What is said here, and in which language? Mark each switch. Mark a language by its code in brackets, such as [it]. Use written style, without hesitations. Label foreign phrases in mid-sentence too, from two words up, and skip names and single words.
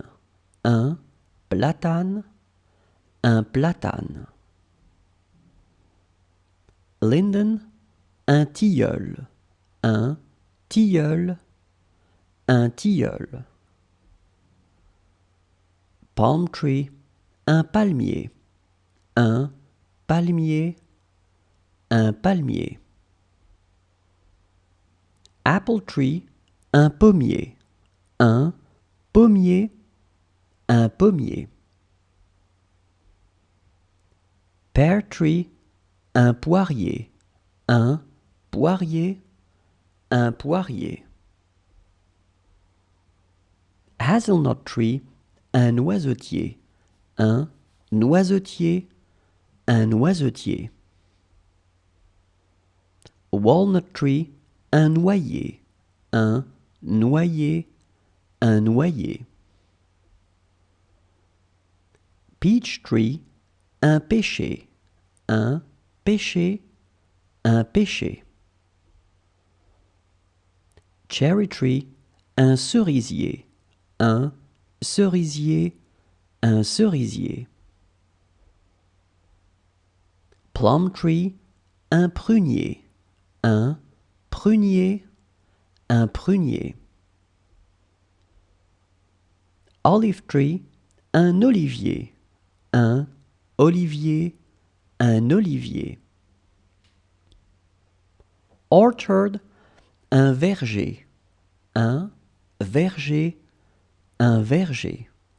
[fr] Un platane, un platane. Linden, un tilleul. Un tilleul, un tilleul. [en] Palm tree, [fr] un palmier. Un palmier, un palmier. [en] Apple tree, [fr] un pommier. Un pommier, un pommier. [en] Pear tree, [fr] un poirier. Un poirier, un poirier. [en] Hazelnut tree, [fr] un noisetier. Un noisetier, un noisetier. [en] Walnut tree, [fr] un noyer. Un noyer, un noyer. [en] Peach tree, [fr] un pêcher. Un pêcher, un pêcher. [en] Cherry tree, [fr] un cerisier. Un cerisier, un cerisier. [en] Plum tree, [fr] un prunier. Un prunier, un prunier. [en] Olive tree, [fr] un olivier. Un olivier, un olivier. Orchard, un verger. Un verger, un verger.